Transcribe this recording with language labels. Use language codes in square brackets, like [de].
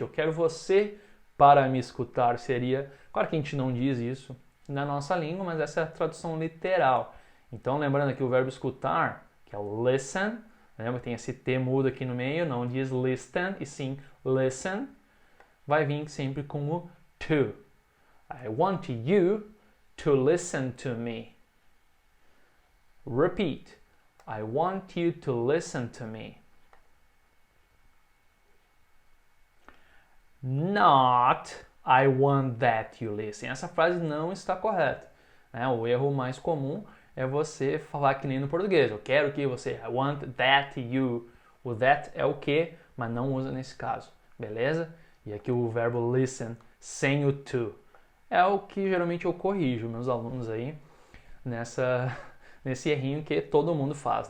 [pt] Eu quero você para me escutar. Seria... Claro que a gente não diz isso na nossa língua, mas essa é a tradução literal. Então, lembrando aqui o verbo escutar, que é o listen. Lembra? Tem esse T mudo aqui no meio, não diz listen, e sim listen. Vai vir sempre com o to. [en] I want you to listen to me. Repeat. I want you to listen to me. Not, I want that you listen. [pt] Essa frase não está correta. Né? O erro mais comum é você falar que nem no português. Eu quero que você, [en] I want that you. [pt] O that é o que, mas não usa nesse caso. Beleza? E aqui o verbo listen sem o to. é o que geralmente eu corrijo meus alunos aí nesse errinho que todo mundo faz.